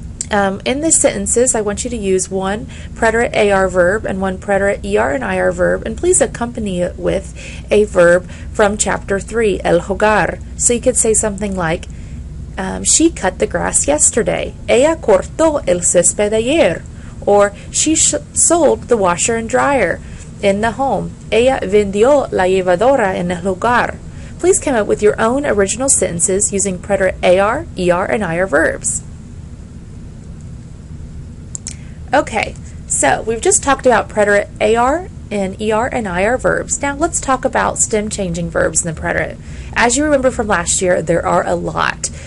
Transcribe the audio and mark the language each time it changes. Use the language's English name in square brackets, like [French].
[English] In the sentences, I want you to use one preterite AR verb and one preterite ER and IR verb, and please accompany it with a verb from chapter 3, el jugar. So you could say something like, she cut the grass yesterday. [Spanish] Ella cortó el césped ayer. [English] Or she sold the washer and dryer in the home. [Spanish] Ella vendió la llevadora en el hogar. [English] Please come up with your own original sentences using preterite AR, ER, and IR verbs. Okay, so we've just talked about preterite AR and ER and IR verbs. Now let's talk about stem changing verbs in the preterite. As you remember from last year, there are a lot.